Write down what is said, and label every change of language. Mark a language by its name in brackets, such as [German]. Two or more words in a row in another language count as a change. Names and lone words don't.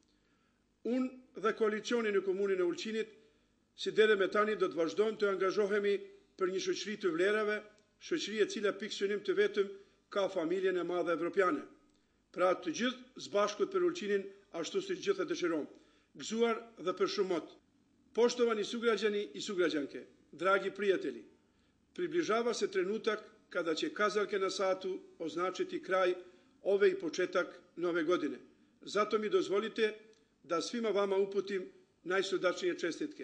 [Albanian] Unë dhe koalicioni në komunën e Ulqinit, si deri me tani do të vazhdojmë të angazhohemi për një shoqëri të vlerave, shoqëri e cila pikë synim të vetëm ka familjen e madhe evropiane. Pra të gjithë zbashkut për Ulqinin ashtu si gjithë e dëshirojmë, gëzuar dhe për shumot. [Serbian] Poštovani sugrađani i sugrađanke, dragi prijatelji, približava se trenutak kada će kazaljke na satu označiti kraj ove i početak nove godine. Zato mi dozvolite da svima vama uputim najsrdačnije čestitke.